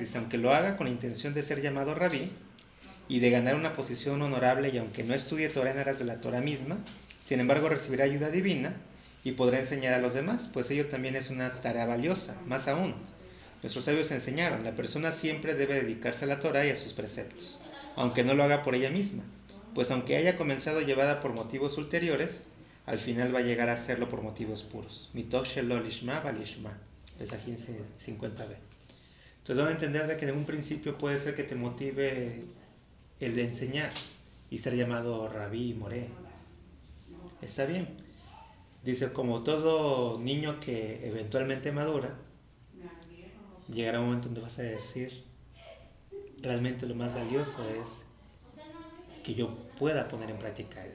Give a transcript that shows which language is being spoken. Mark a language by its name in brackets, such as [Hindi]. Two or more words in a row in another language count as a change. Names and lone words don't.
[Spanish] Dice, aunque lo haga con la intención de ser llamado rabí y de ganar una posición honorable, y aunque no estudie Torah en aras de la Torah misma, sin embargo recibirá ayuda divina y podrá enseñar a los demás, pues ello también es una tarea valiosa. Más aún, nuestros sabios enseñaron, la persona siempre debe dedicarse a la Torah y a sus preceptos, aunque no lo haga por ella misma, pues aunque haya comenzado llevada por motivos ulteriores, al final va a llegar a hacerlo por motivos puros. [Hebrew] Mitoch shelo lishma valishma. Pesajim 50b. [Spanish] Entonces van a entender de que en un principio puede ser que te motive el de enseñar y ser llamado rabí, moré. Está bien. Dice, como todo niño que eventualmente madura, llegará un momento donde vas a decir, realmente lo más valioso es que yo pueda poner en práctica esto.